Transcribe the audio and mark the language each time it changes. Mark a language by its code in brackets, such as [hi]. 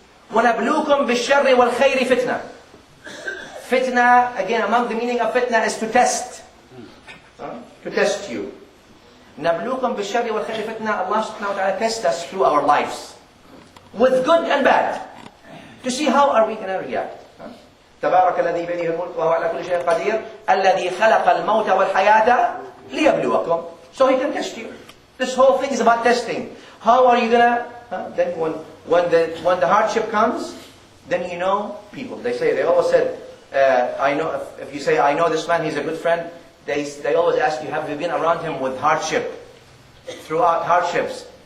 [ar] وَنَبْلُوكُمْ بِالشَّرِّ وَالْخَيْرِ فِتْنَةً. [en] Fitna, again, among the meaning of fitna is to test. To test you. [ar] نَبْلُوكُمْ بِالشَّرِّ وَالْخَيْرِ فِتْنَةً. [en] Allah subhanahu wa ta'ala tests us through our lives. With good and bad. To see how are we going to react. [ar] تبارك الذي بيده الملك وهو على كل شيء قدير الذي خلق الموت والحياة ليبلوكم. [en] So he can test you. This whole thing is about testing. How are you gonna? Then when the hardship comes, then you know people. They always said, I know. If you say I know this man, he's a good friend. they always ask you, have you been around him with hardship? Throughout hardships.